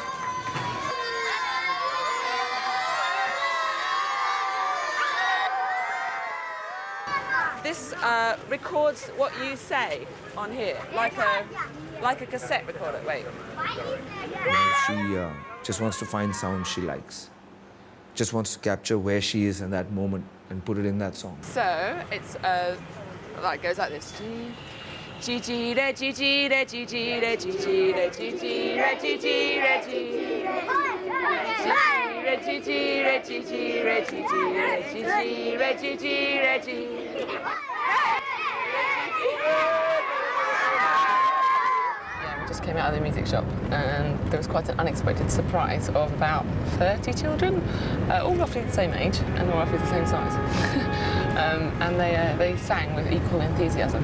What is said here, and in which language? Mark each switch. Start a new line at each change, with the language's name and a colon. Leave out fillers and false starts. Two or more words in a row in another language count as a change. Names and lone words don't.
English: This records what you say on here, like a cassette recorder. Wait. She just wants to find sound she likes. Just wants to capture where she is in that moment and put it in that song. So it's like goes like this. G G re G G re G G re G G re G G re G G re G G re G G re G G re G G re G G re G G re G. Yeah, we just came out of the music shop and there was quite an unexpected surprise of about 30 children, all roughly the same age and all roughly the same size. And they sang with equal enthusiasm.